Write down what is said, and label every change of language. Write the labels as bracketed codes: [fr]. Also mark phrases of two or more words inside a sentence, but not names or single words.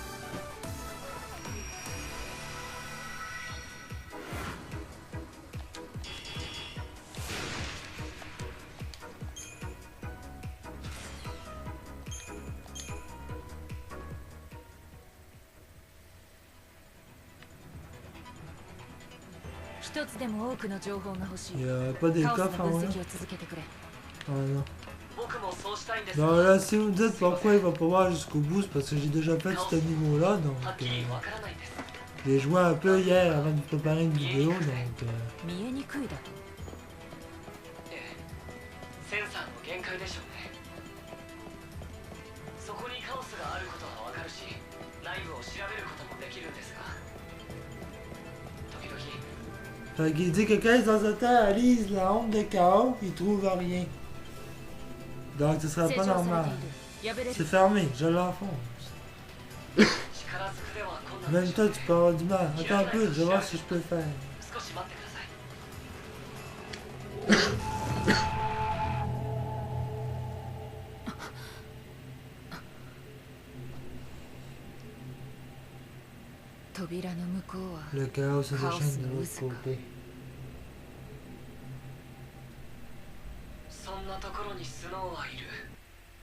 [fr] Il n'y a pas des coffres en vrai. Ah non. Non, là, si vous me dites pourquoi il va pas voir jusqu'au bout, c'est parce que j'ai déjà fait ce niveau-là, donc... j'ai joué un peu hier avant de préparer une vidéo, donc... [ja] センサーの限界でしょうね。そこにカオスがあることはわかるし、内部を調べることもできるんですが、時々 [fr] Fait qu'il dit que quand ils en analysent la honte de chaos, ils trouvent rien. Donc ce sera pas normal. C'est fermé, je l'enfonce. [ja] 力ずくでは困難で [fr] Même [ja] しょ [fr] toi [ja] うね。 [fr] tu peux avoir du mal. Attends un peu, je vais voir si je peux le faire. [ja] 少し待ってください。 [fr] Le chaos se déchaîne de l'autre côté. [ja] そんなところにスノーはいる。